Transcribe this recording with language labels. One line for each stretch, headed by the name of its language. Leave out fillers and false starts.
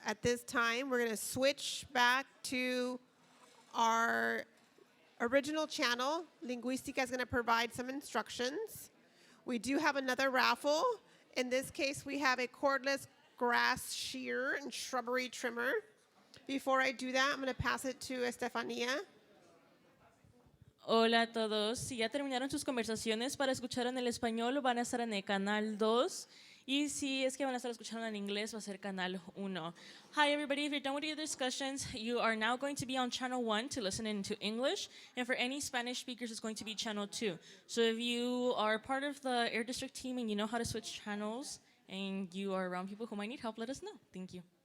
English: At this time, we're going to switch back to our original channel. Linguistica is going to provide some instructions. We do have another raffle. In this case, we have a cordless grass shear and shrubbery trimmer. Before I do that, I'm going to pass it to Estefania.
Spanish: Hola a todos. Si ya terminaron sus conversaciones para escuchar en el español, van a estar en el canal 2. Y si es que van a estar escuchando en inglés, va a ser canal 1.
English: Hi everybody, if you're done with your discussions, you are now going to be on channel 1 to listen into English. And for any Spanish speakers, it's going to be channel 2. So if you are part of the Air District team and you know how to switch channels and you are around people who might need help, let us know. Thank you.